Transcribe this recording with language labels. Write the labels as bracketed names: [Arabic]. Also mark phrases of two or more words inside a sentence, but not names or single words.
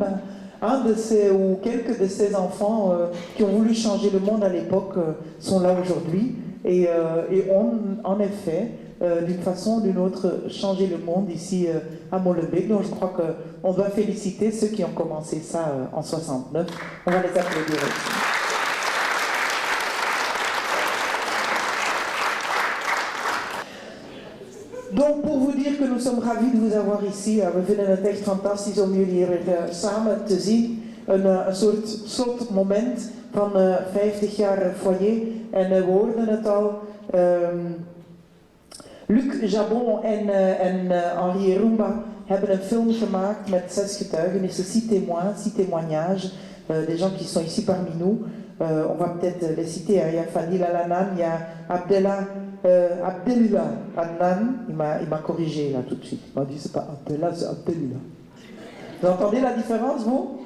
[French] Un de ces, ou quelques de ces enfants qui ont voulu changer le monde à l'époque sont là aujourd'hui et ont en effet, d'une façon ou d'une autre, changé le monde ici à Molenbeek. Donc je crois qu'on doit féliciter ceux qui ont commencé ça en 69. On va les applaudir aussi. Donc, pour vous dire que nous sommes ravis de vous avoir ici, [Dutch] we vinden het echt fantastisch om jullie hier samen te zien. Een soort slotmoment van 50 jaar foyer. En we hoorden het al. Luc Jabon en Henri Rumba hebben een film gemaakt met 6 getuigenissen, [French] 6 témoins, 6 témoignages, des gens qui sont ici parmi nous. On va peut-être les citer. Il y a Fadil Alanan, il y a Abdellah Adnan, il m'a corrigé là tout de suite. Il m'a dit c'est pas Abdellah, c'est Abdellah. Vous entendez la différence, vous?